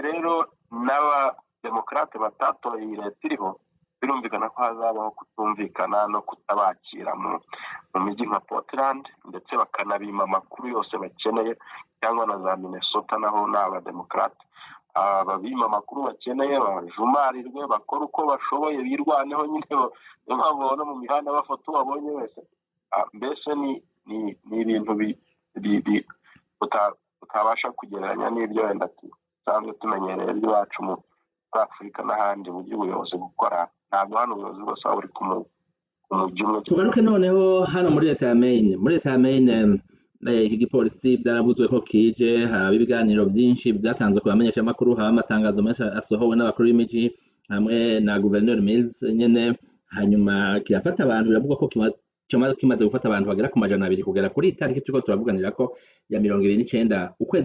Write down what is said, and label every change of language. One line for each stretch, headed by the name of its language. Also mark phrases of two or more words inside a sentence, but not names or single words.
Kinyarwanda: rero n'abademokrate batatoye iyi leta iriho birumvikana ko hazabaho kutumvikana no kutabakira mu mijyi nka Portland ndetse bakanabima amakuru yose bakeneye cyangwa na za Minnesota naho n'abademokrate babima amakuru bakeneye bajumarirwe bakora uko bashoboye birwaneho nyine babona mu mihanda bafata babonye wese mbese ni ibintu utabasha kugereranya n'ibyo wenda tusanzwe tumenyereye by'iwacu muri Afurika n'ahandi buryo ubuyobozi gukora ntabwo hano ubuyobozi bwose waba uri ku mujyi umwe tugaruke noneho hano muri leta ya Maine iki gipolisi byaravuzwe ko kije haba ibiganiro byinshi byatanzwe ku bamenyeshamakuru haba amatangazo menshi asohowe n'abakuru b'imijyi hamwe na Governor Mills nyene hanyuma kirafata abantu biravuga ko kimaze gufata abantu bagera ku 200 kugera kuri itariki turiko turavuganira ko ya 29 ukwezi